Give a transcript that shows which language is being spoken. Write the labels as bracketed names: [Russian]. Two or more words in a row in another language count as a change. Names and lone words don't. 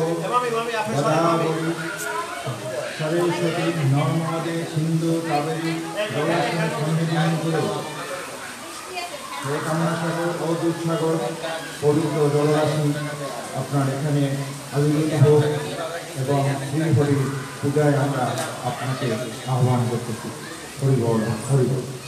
[Sanskrit] गोदावरी सरस्वती नर्मदे सिंधु कावेरी जलेस्मिन् सन्निधिं कुरु हे कामना सागर [Bangla] ও দুধসাগর পবিত্র জলরাশি আপনার এখানে আবির্ভূত হোক এবং শ্রীহরির পূজায় আমরা আপনাকে আহ্বান করতেছি হরি বল হরি বল